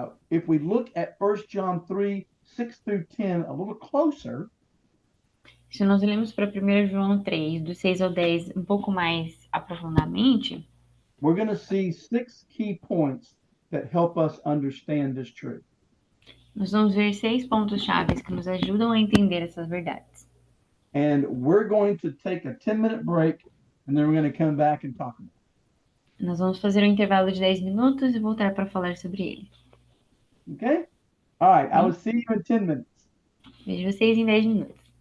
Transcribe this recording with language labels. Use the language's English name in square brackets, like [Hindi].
[English] If we look at 1 John 3, 6 through 10 a little closer, [Portuguese] Se nós olhamos para 1 João 3, do 6 ao 10, um pouco mais aprofundadamente, [English] we're going to see 6 key points that help us understand this truth. [Portuguese] nós vamos ver 6 pontos chaves que nos ajudam a entender essas verdades. [English] And we're going to take a 10-minute break, and then we're going to come back and talk about [Portuguese] Nós vamos fazer um intervalo de 10 minutos e voltar para falar sobre ele. [English] it. Okay? All right. I will see you in 10 minutes. [Portuguese] Vejo vocês em 10 minutos.